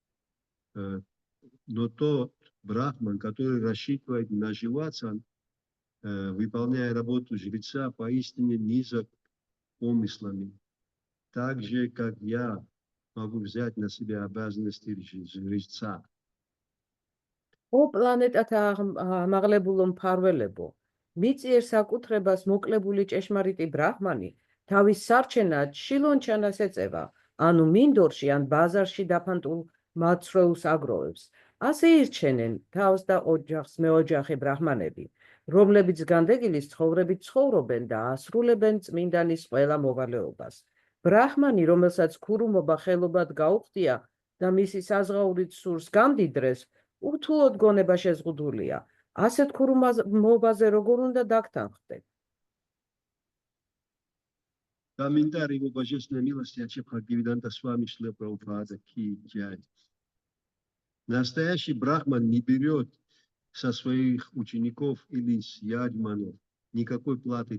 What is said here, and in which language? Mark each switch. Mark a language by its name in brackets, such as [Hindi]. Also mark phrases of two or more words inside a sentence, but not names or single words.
[Russian] Но тот брахман, который рассчитывает наживаться, выполняя работу жреца, поистине низок помыслами. Так же, как я могу взять на себя обязанности жреца. [Georgian] O planetათა ამაღლებულო მფარველებო, მიწიერ საკუთრებას მოკლებული ჭეშმარიტი ბრაჰმანი თავის სარჩენად შილონჩანას ეწევა, ანუ მინდორში ან ბაზარში დაფანტულ მაცრეულს აგროვებს. ასე ირჩენენ თავს და ოჯახს მეოჯახე ბრაჰმანები, რომლებიც განდეგილის ცხოვრებით ცხოვრობენ და ასრულებენ წმინდანის ყველა მოვალეობას. ბრაჰმანი, რომელსაც ქურუმობა ხელობად გაუხდია და მისი საზღაურით სურს გამდიდრეს, უთუოდ გონება შეზღუდულია. ასეთ ქურუმობაზე როგორ უნდა დაგთანხმდეთ? [Russian] Комментарий его божественной милости Аче Бхактивиданта Свами Шрила Прабхупада Ки Джай. Настоящий брахман не берет со своих учеников или с яджманов никакой платы.